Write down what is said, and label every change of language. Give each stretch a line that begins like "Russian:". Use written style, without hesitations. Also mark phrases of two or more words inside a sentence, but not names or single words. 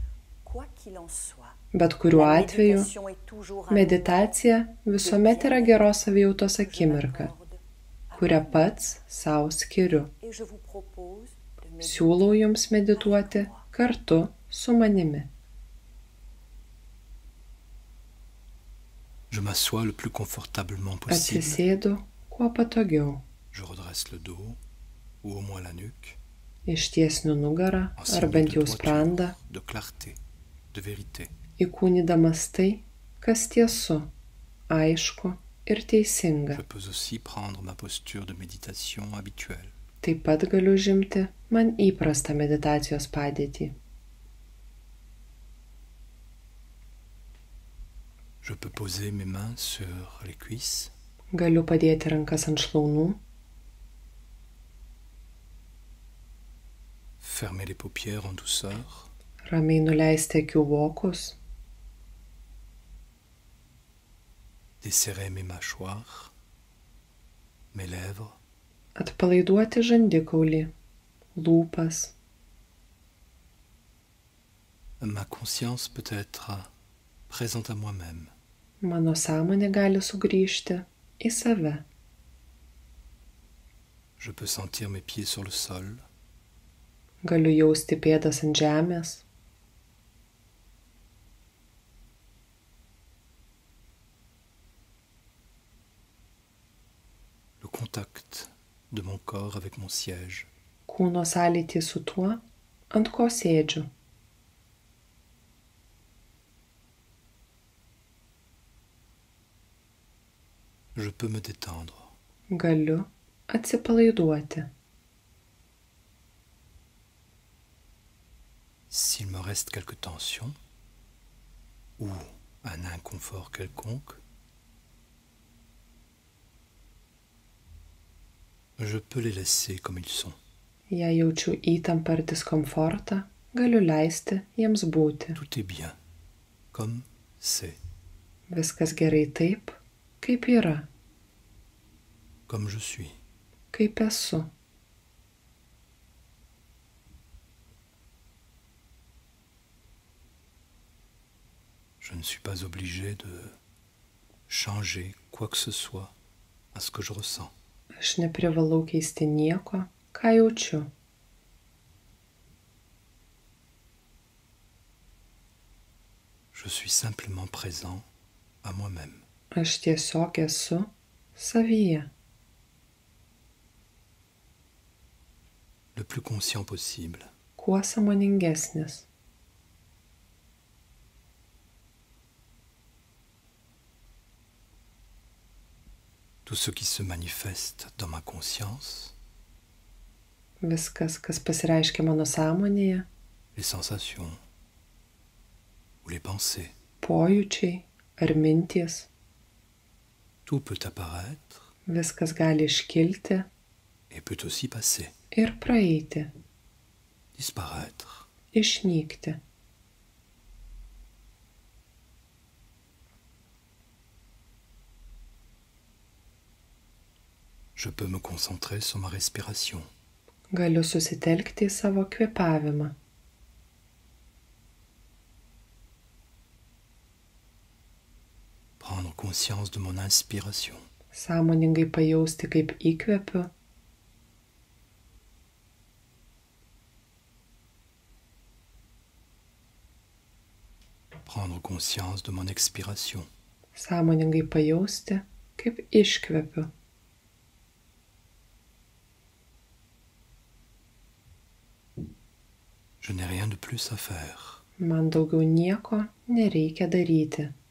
Lithuanian: Bet kuriuo atveju, meditacija visuomet yra geros savijautos akimirka, kurią pats sau skiriu. Siūlau jums medituoti kartu su manimi.
French: Je m'assois le plus confortablement possible.
Lithuanian: Atsisėdu kuo patogiau.
French: Je redresse le dos, ou au moins la nuque.
Lithuanian: Ištiesniu nugarą, ar bent jau sprandą,
French: De clarté, de vérité.
Lithuanian: įkūnydamas tai, kas tiesu, aišku ir teisinga.
French: Je peux aussi prendre ma posture de méditation habituelle.
Lithuanian: Taip pat galiu užimti man įprastą meditacijos padėtį.
French: Je peux poser mes mains sur les cuisses.
Lithuanian: Galiu padėti rankas ant šlaunų,
French: Fermer les paupières en douceur.
Lithuanian: ramiai nuleisti akių vokus,
French: Desserrer mes mâchoires, mes lèvres.
Lithuanian: atpalaiduoti žandikaulį, lūpas.
French: Ma conscience peut être présente à moi-même.
Lithuanian: Mano sąmonė gali sugrįžti į save.
French: Je peux sentir mes pieds sur le sol.
Lithuanian: Galiu jausti pėdas ant žemės.
French: Le contact de mon corps avec mon siège.
Lithuanian: Kūno sąlytį su tuo, ant ko sėdžiu.
French: Je peux me détendre.
Lithuanian: Galiu atsipalaiduoti.
French: S'il me reste quelque tension ou un inconfort quelconque, je peux les laisser comme ils sont.
Lithuanian: Jei jaučiu įtampą ar diskomfortą, galiu leisti jiems būti.
French: Tout est bien, comme c'est,
Lithuanian: Viskas gerai taip, kaip yra,
French: comme je suis.
Lithuanian: kaip esu.
French: Je ne suis pas obligé de changer quoi que ce soit à ce que je ressens.
Lithuanian: Aš neprivalau keisti nieko, ką jaučiu.
French: Je suis simplement présent à moi-même.
Lithuanian: Aš tiesiog esu savyje.
French: Le plus conscient possible.
Lithuanian: Kuo sąmoningesnis.
French: Tout ce qui se manifeste dans ma conscience,
Lithuanian: Viskas, kas pasireiškia mano sąmonėje,
French: les sensations ou les pensées,
Lithuanian: pojūčiai ar mintys,
French: tout peut apparaître
Lithuanian: viskas gali iškilti
French: et peut aussi passer,
Lithuanian: ir praeiti,
French: disparaître.
Lithuanian: išnykti.
French: Je peux me concentrer sur ma respiration.
Lithuanian: Galiu susitelkti į savo kvėpavimą.
French: Prendre conscience de mon inspiration.
Lithuanian: Sąmoningai pajausti, kaip įkvepiu
French: Prendre conscience de mon expiration.
Lithuanian: sąmoningai pajausti, kaip iškvepiu.
French: Je n'ai rien de plus à faire.
Lithuanian: Man daugiau nieko nereikia daryti.